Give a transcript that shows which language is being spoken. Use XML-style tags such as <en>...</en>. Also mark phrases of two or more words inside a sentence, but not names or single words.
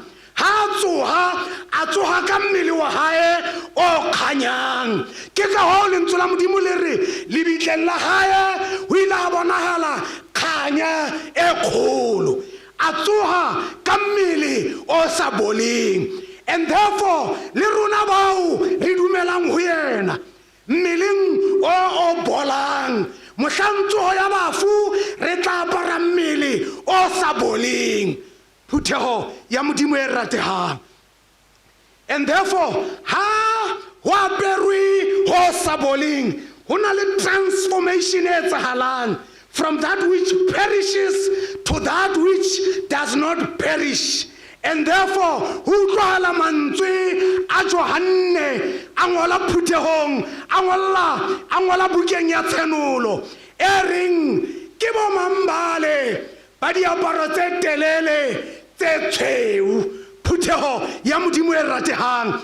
<st>Ha a tsoha ka mmele wa hae o kganyang. Ke ka ho lentswe la Modimo le re lebitleng la hae o ile a bonahala kganya e kgolo. A tsoha ka mmele o sa boleng.</st> <en>And therefore</en> <st>le rona bao re dumelang ho yena mmeleng o bolang, mohlang tsoho ya bafu re tla apara mmele o sa boleng. Phuthego ya Modimo e ratehang.</st> <en>And therefore</en> <st>ha ho aperwe ho sa boleng ho na le transformation e etsahalang</st> <en>from that which perishes to that which does not perish. And therefore,</en> <st>ho utlwahala mantswe a Johane a ngola Phutehong, a ngola bukeng ya Tshenolo, e reng ke bo mambale ba diaparo tse telele tse tshweu, Phutheho ya Modimo e ratehang.</st>